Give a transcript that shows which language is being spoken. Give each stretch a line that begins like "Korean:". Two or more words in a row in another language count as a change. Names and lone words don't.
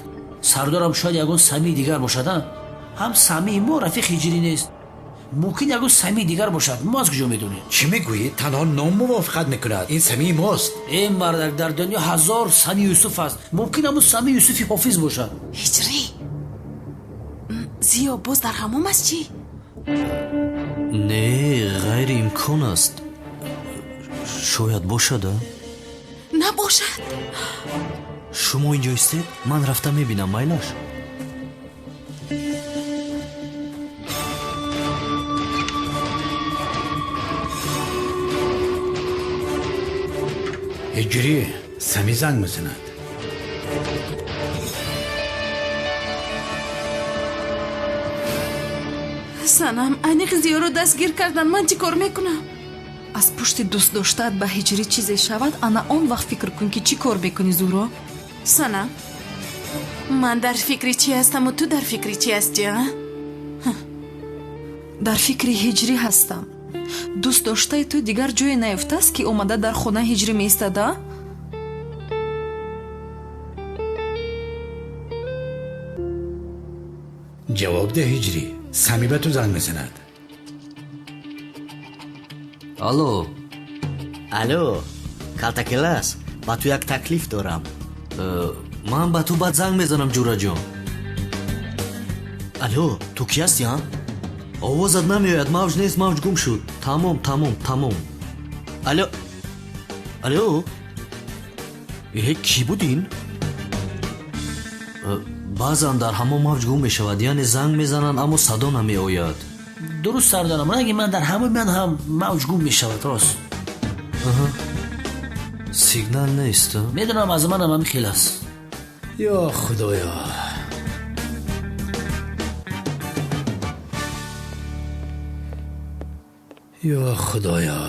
Persian: سردارم شاید یگون سمی دیگر باشد. هم سمی ما رفیق هجری نیست. ممکن یگون سمی دیگر باشد. ما از کجا میدونیم؟ چی میگویی؟ تنها نام موافقت میکند. این سمی ماست. این مرد در دنیا هزار سمی یوسف است. ممکن همون سمی یوسفی حافظ باشد.
Tajik: ҳиҷрӣ зиё боз дар ҳамом аст чӣ? не ғайриимкон аст. шояд бошада? набошад. шумо инҷо истед, ман рафта мебинам. майлаш.
Persian: هجری، سمی زنگ میزند.
Tajik: санам айниқи зиёро дастгир кардан. ман чӣ кор мекунам? аз пушти дӯст доштаат ба ҳиҷрӣ чизе шавад, ана он вақт фикр кун ки чӣ кор мекунӣ. зуҳро, санам, ман дар фикри чӣ ҳастаму ту дар фикри чӣ ҳастӣ? дар фикри ҳиҷрӣ ҳастам. дӯст доштаи ту дигар ҷое наёфтааст ки омада дар хона ҳиҷрӣ меистада?
Persian: جواب ده هجری. سمی به تو زنگ میزند.
Tajik: алло калтакелас, ба ту як таклиф дорам. ман ба ту баъд занг мезанам ҷураҷон. алло, ту ки ҳастӣ? овозат намеояд. мавҷ нест, мавҷ гум шуд. тамом. алло кӣ будин? баъзан дар ҳамон мавҷ гум мешавад, яъне занг мезананд аммо садо намеояд.
Persian: درست سردارم. اگه من در همون من هم موج گم میشود. راست. سیگنال نیست. میدونم از منم هم خیلی است. یا خدایا. یا خدایا.